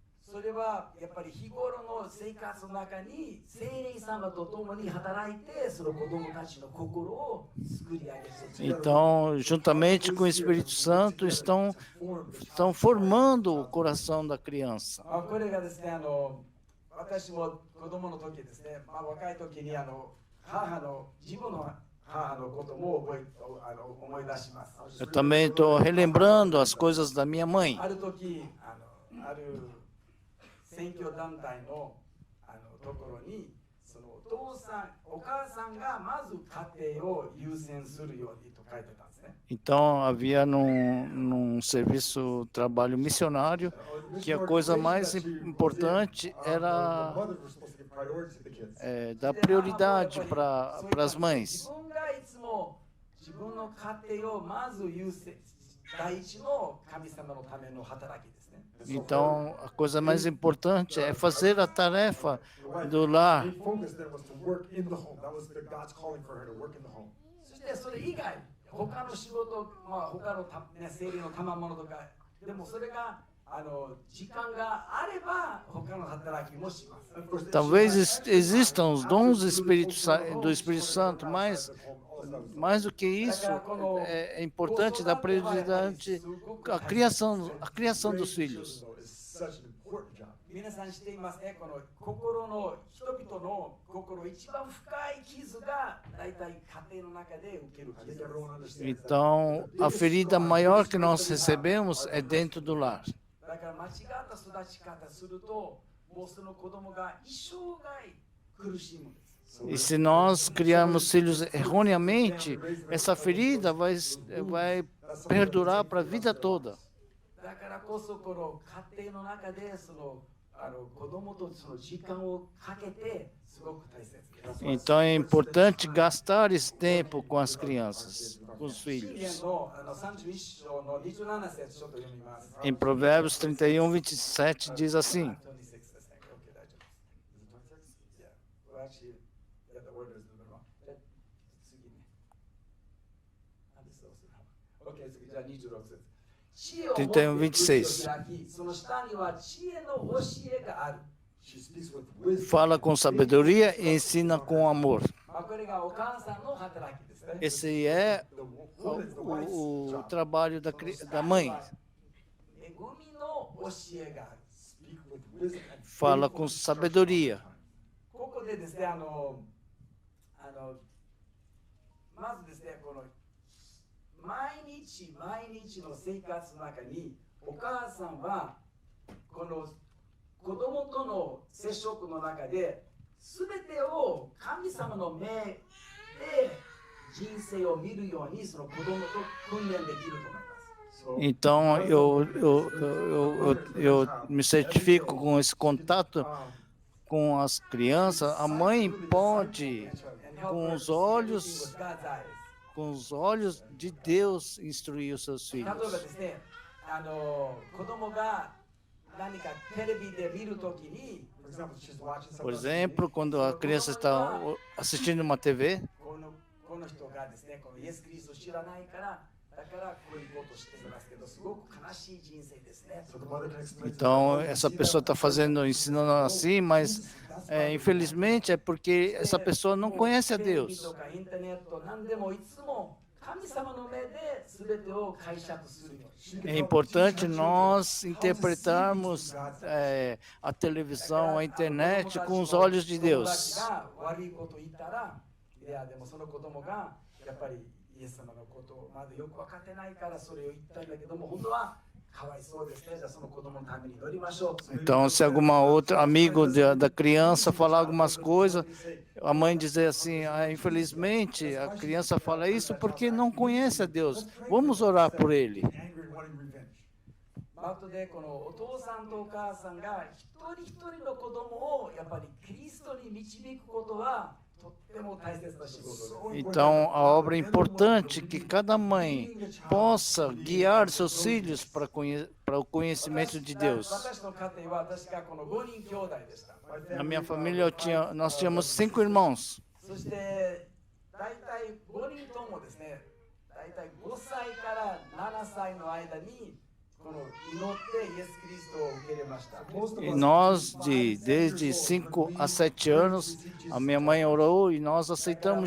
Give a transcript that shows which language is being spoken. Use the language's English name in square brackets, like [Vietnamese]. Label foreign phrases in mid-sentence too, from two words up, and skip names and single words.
[Portuguese] Então, juntamente com o Espírito Santo, estão formando o coração da criança. [Japanese] 私も子供の時ですね、若い時に自分の母のことも思い出します。 [Portuguese] Eu também estou relembrando as coisas da minha mãe. [Japanese] ある時ある選挙団体のところにそのお母さんがまず家庭を優先するようにと書いてたんですね。 [Portuguese] Então, havia num serviço, trabalho missionário, que a coisa mais importante era dar prioridade para as mães. Então, a coisa mais importante é fazer a tarefa do lar. [Japanese] 他の仕事、他の生理の賜物とか、でもそれが時間があれば他の働きもします。 [Portuguese] Talvez existam os dons do Espírito Santo, mas mais do que isso, é importante dar prioridade à criação dos filhos. [Japanese] 皆さん知っていますね、この心の人々の心一番深い傷が大体家庭の中で受ける傷です。 [Portuguese] Então, a ferida maior que nós recebemos é dentro do lar. [Japanese] だから間違った育ち方すると、もうその子供が一生涯苦しむんです。 [Portuguese] E se nós criarmos filhos erroneamente, essa ferida vai perdurar para a vida toda. [Japanese] だからこそこの家庭の中で子供とその時間をかけてすごく大切です。 [Portuguese] Então é importante gastar esse tempo com as crianças, com os [Japanese] 箴言 [Portuguese] filhos. [Japanese] の31章の27節ちょっと読みます。 [Portuguese] Em Provérbios 31:27 diz assim: [Japanese] 26 ですね。OK 大丈夫です。Yeah. [English] Well, actually, yeah, the order is a little wrong. [Japanese] 次ね。あ、です。OK 次じゃあ26節。知恵を持って 31 26. 開き、その下には知恵の教えがある。 [English] She speaks with wisdom. [Portuguese] fala com sabedoria e ensina com amor. [Japanese] まあこれがお母さんの働きですね。 [Portuguese] Esse é [English] The woman's, the wife's [Portuguese] o [English] job. [Portuguese] trabalho da mãe. [Japanese] 恵みの教えがある。 [English] Speak with wisdom and [Portuguese] Fala [English] faithful [Portuguese] com [English] instruction. [Portuguese] sabedoria. [Japanese] ここでですね、まずですね、この毎日の生活の中にお母さんはこの子供との接触の中で全てを神様の目で人生を見るようにその子供と訓練できると思います。 [Portuguese] Então eu me certifico com esse contato com as crianças. A mãe pode, com os olhos de Deus, instruir os seus [Japanese] 例えば [Portuguese] filhos. [Japanese] ですね、子供が何かテレビで見るときに [English] For example, she's watching [Portuguese] Por [English] something. [Portuguese] exemplo, quando a criança está assistindo uma TV, [Japanese] この人がですね、このイエス・キリストを知らないから、だからこういうことをしていますけど、すごく悲しい人生ですね。 [English] So the mother can explain to [Portuguese] então [English] the [Portuguese] essa pessoa está fazendo, ensinando assim, mas infelizmente é porque essa pessoa não conhece a [Japanese] テレビ [Portuguese] Deus. [Japanese] とかインターネット何でもいつも神様の目で全てを解釈するように。 [Portuguese] É importante nós interpretarmos a televisão, a internet com os olhos de [Japanese] 友達 [Portuguese] Deus. [Japanese] が悪いことを言ったら、いやでもその子供がやっぱりイエス様のことをまだよく分かってないからそれを言ったんだけども、本当はかわいそうですね。じゃあその子供のために祈りましょう。 [Portuguese] Então, se alguma outra amigo da criança falar algumas coisas, a mãe dizer assim: infelizmente a criança fala isso porque não conhece a Deus. Vamos orar por ele. [English] angry and wanting revenge. [Japanese] あとでこのお父さんとお母さんが一人一人の子供をやっぱりキリストに導くことはとっても大切な仕事です。 [Portuguese] Então, a obra é importante que cada mãe possa guiar seus filhos para o conhecimento de Deus. [Japanese] 私の家庭は確かこの5人兄弟でした。 [Portuguese] Na minha família nós tínhamos 5 irmãos. [Japanese] そして大体5人ともですね、大体5歳から7歳の間にこの祈ってイエス・キリストを受け入れました。 [Portuguese] E nós, desde 5 a 7 anos, a minha mãe orou e nós aceitamos